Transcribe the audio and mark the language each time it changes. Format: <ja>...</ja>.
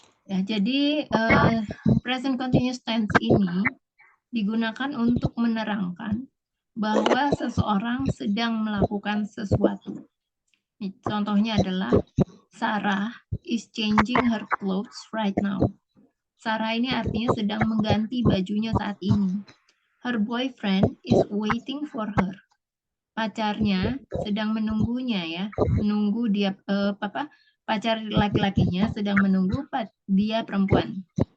<id>Ya, jadi present continuous tense ini digunakan untuk menerangkan bahwa seseorang sedang melakukan sesuatu. Contohnya adalah</id> <en>Sarah is changing her clothes right now.</en> <id>Sarah ini artinya sedang mengganti bajunya saat ini.</id> <en>Her boyfriend is waiting for her.</en> <id>Pacarnya sedang menunggunya ya, menunggu dia pacar laki-lakinya sedang menunggu dia perempuan.</id>